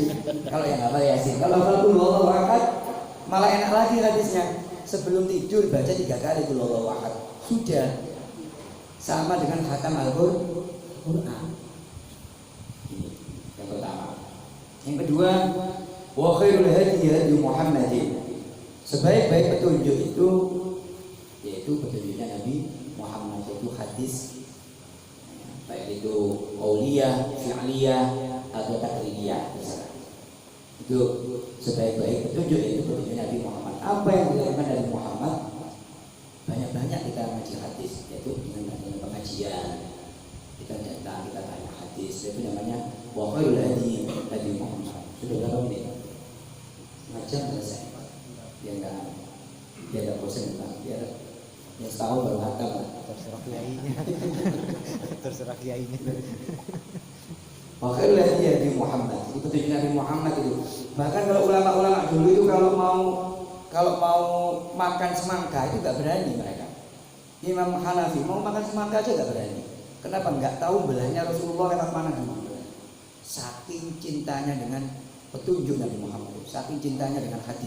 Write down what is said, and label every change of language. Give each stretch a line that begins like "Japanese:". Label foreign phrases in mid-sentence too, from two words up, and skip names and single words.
Indonesian: Kalau yang hafal Yasin, kalau hafal
Arabic: قل هو الله أحد
Indonesian: malah enak lagi hadisnya. Sebelum tidur baca 3 kali
Arabic: قل هو الله أحد.
Indonesian: Sudah sama dengan khatam Al-Quran. Ini yang pertama. Yang kedua,
Arabic: وخير الهدي هدي محمد.
Indonesian: Sebaik-baik petunjuk itu yaitu petunjuknya Nabi Muhammad, yaitu hadis, baik itu qauliyah, fi'liyah atau taqririyah. Itu sebaik-baik petunjuk yaitu petunjuknya Nabi Muhammad. Apa yang dilakukan Nabi Muhammad? Banyak-banyak kita ngaji hadis, yaitu dengan pengajian. Kita datang, kita tanya hadis, itu namanya
Arabic: وخير الهدي هدي محمد.
Indonesian: Sudah berapa menit? Macam selesai. Biar nggak bosan Pak. Biar yang setahun baru hatam lah. Terserah kiainya.
Arabic: وخير الهدي هدي محمد.
Indonesian: Itu petunjuk Nabi Muhammad itu. Bahkan kalau ulama-ulama dulu itu kalau mau makan semangka itu nggak berani mereka. Imam Hanafi mau makan semangka aja nggak berani. Kenapa? Nggak tahu belahnya Rasulullah lewat mana dulu. Saking cintanya dengan petunjuk Nabi Muhammad, saking cintanya dengan hadis.